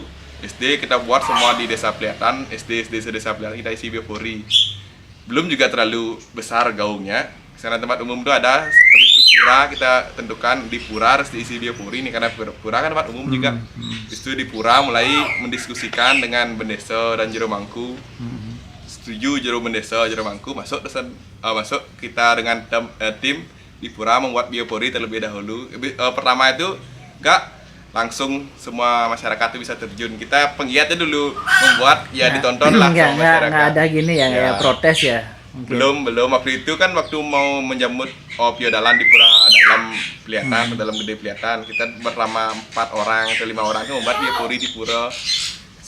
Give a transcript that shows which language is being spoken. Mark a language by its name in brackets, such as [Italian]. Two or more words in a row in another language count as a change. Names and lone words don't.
[Indonesian] SD kita buat semua di desa Peliatan, SD desa Peliatan kita isi biopori. Belum juga terlalu besar gaungnya, karena tempat umum itu ada. Habis itu pura kita tentukan di pura harus diisi biopori nih, karena pura kan tempat umum juga. Habis itu di pura mulai mendiskusikan dengan Bendesa dan Jero Mangku. Setuju Jero Bendesa, Jero Mangku masuk kita dengan tim di pura membuat biopori terlebih dahulu. Pertama itu enggak langsung semua masyarakat itu bisa terjun. Kita penggiatnya dulu membuat ditonton lah sama masyarakat. Enggak ada gini ya, protes ya. Belum waktu itu kan waktu mau menjemput Piodalan di pura dalam Peliatan, dalam gede Peliatan, kita bersama 4 orang atau 5 orang itu membuat biopori di pura.